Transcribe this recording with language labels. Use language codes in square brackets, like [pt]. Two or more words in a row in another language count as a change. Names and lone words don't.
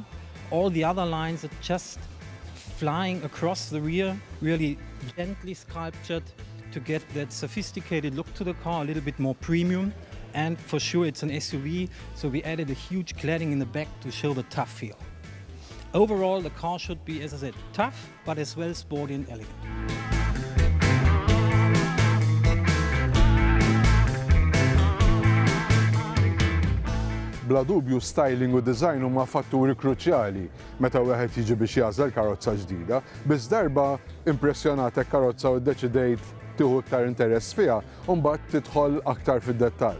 [en] All the other lines are just flying across the rear, really gently sculptured to get that sophisticated look to the car, a little bit more premium. And for sure it's an SUV, so we added a huge cladding in the back to show the tough feel. Overall, the car should be, as I said, tough, but as well sporty and elegant. [mt] Bla dubju styling u design huma fatturi kruċjali meta wieħed jiġi biex jażel karozza ġdida, biss darba impressjonatek karozza u ddeċidejt tieħu iktar interess fiha u mbagħad tidħol aktar fid-dettall.